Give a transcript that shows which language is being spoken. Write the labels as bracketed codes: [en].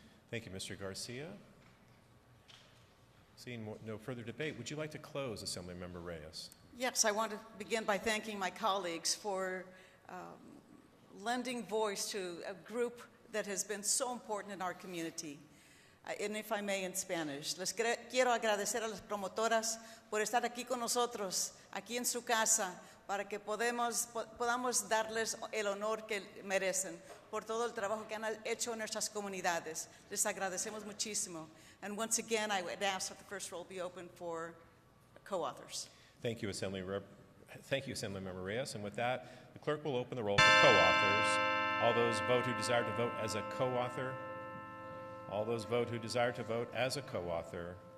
[en] Thank you, Mr. Garcia. Seeing no further debate, would you like to close, Assemblymember Reyes? Yes, I want to begin by thanking my colleagues for lending voice to a group that has been so important in our community. And if I may, in Spanish, [es] les quiero agradecer a las promotoras por estar aquí con nosotros, aquí en su casa, para que podamos darles el honor que merecen por todo el trabajo que han hecho en nuestras comunidades. Les agradecemos muchísimo. [en] And once again, I would ask that the first roll be open for co-authors. Thank you, Assemblymember Reyes. And with that, the clerk will open the roll for co-authors. All those vote who desire to vote as a co-author. All those vote who desire to vote as a co-author.